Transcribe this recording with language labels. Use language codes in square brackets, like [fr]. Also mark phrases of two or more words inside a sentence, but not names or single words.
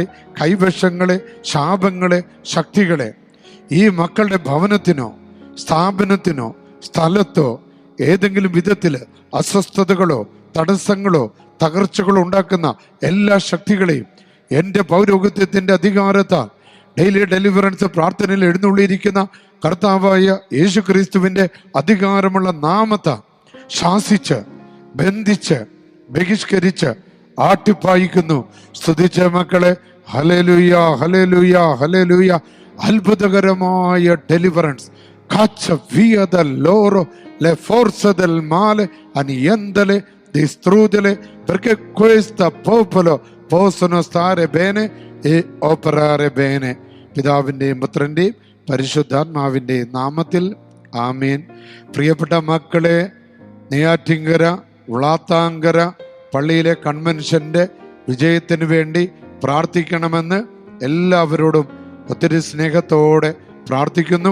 [ml] കൈവശങ്ങളെ, ശാപങ്ങളെ, ശക്തികളെ ഈ മക്കളുടെ ഭവനത്തിനോ സ്ഥാപനത്തിനോ സ്ഥലത്തോ ഏതെങ്കിലും വിധത്തിൽ അസ്വസ്ഥതകളോ തടസ്സങ്ങളോ തകർച്ചകളോ ഉണ്ടാക്കുന്ന എല്ലാ ശക്തികളെയും എൻ്റെ പൗരോഹിത്യത്തിൻ്റെ അധികാരത്താൽ [en] Daily Deliverance [ml] പ്രാർത്ഥനയിൽ എഴുന്നള്ളിയിരിക്കുന്ന കർത്താവായ യേശു ക്രിസ്തുവിൻ്റെ അധികാരമുള്ള നാമത്താൽ ശാസിച്ച് ബന്ധിച്ച് ബഹിഷ്കരിച്ച് ആട്ടിപ്പായിക്കുന്നു. സ്തുതിച്ച മക്കളെ, ഹല്ലേലൂയ, ഹല്ലേലൂയ, ഹല്ലേലൂയ. അത്ഭുതകരമായ ഡെലിവറൻസ് [it] loro le forze del male annientale distruggere perché questo popolo possono stare bene e operare bene. [ml] പിതാവിൻ്റെയും പുത്രൻ്റെയും പരിശുദ്ധാത്മാവിൻ്റെയും നാമത്തിൽ ആമേൻ. പ്രിയപ്പെട്ട മക്കളെ, നെയ്യാറ്റിങ്കര ഉളാത്താങ്കര പള്ളിയിലെ കൺവെൻഷൻ്റെ വിജയത്തിന് വേണ്ടി പ്രാർത്ഥിക്കണമെന്ന് എല്ലാവരോടും ഒത്തിരി സ്നേഹത്തോടെ പ്രാർത്ഥിക്കുന്നു.